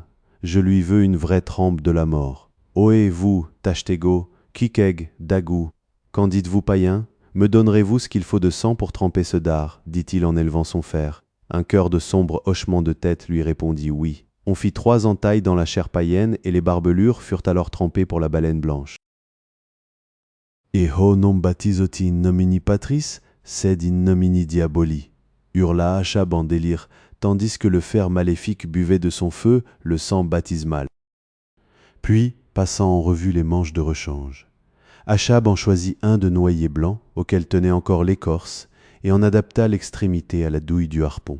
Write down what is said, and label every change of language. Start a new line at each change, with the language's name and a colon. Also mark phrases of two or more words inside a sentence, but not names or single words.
French: Je lui veux une vraie trempe de la mort. Ohé, vous, Tashtego, Kikeg, Dagou, qu'en dites-vous, païen? Me donnerez-vous ce qu'il faut de sang pour tremper ce dard? Dit-il en élevant son fer. Un cœur de sombre hochement de tête lui répondit oui. On fit 3 entailles dans la chair païenne et les barbelures furent alors trempées pour la baleine blanche.
Latin: Et ho non baptisoti in nomini patris, sed in nomini diaboli,
French: hurla Achab en délire, tandis que le fer maléfique buvait de son feu le sang baptismal. Puis, passant en revue les manches de rechange, Achab en choisit un de noyer blanc, auquel tenait encore l'écorce, et en adapta l'extrémité à la douille du harpon.